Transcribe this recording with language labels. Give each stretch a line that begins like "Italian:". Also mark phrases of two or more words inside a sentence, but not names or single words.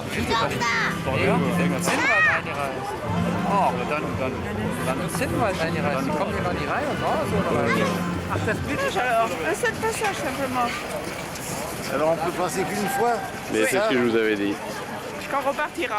German: Irgendwann sind wir eingereist. Oh, dann sind wir eingereist. Die kommen hier noch nicht rein und raus, oder was? Ach, das bin ich alors.
French: C'est le passage simplement. Alors on peut passer qu'une fois. Mais c'est ce que je vous avais dit. Quand on repartira.